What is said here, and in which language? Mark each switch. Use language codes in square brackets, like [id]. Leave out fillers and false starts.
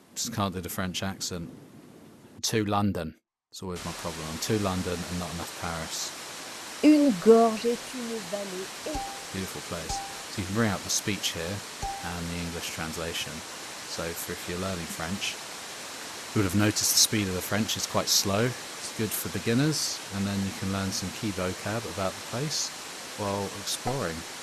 [en] Just can't do the French accent. Too London. It's always my problem. I'm too London and not enough Paris. [fr] Une gorge est une vallée. [en] Beautiful place. you can bring up the speech here and the English translation. So for if you're learning French, you would have noticed the speed of the French is quite slow. It's good for beginners, and then you can learn some key vocab about the place while exploring.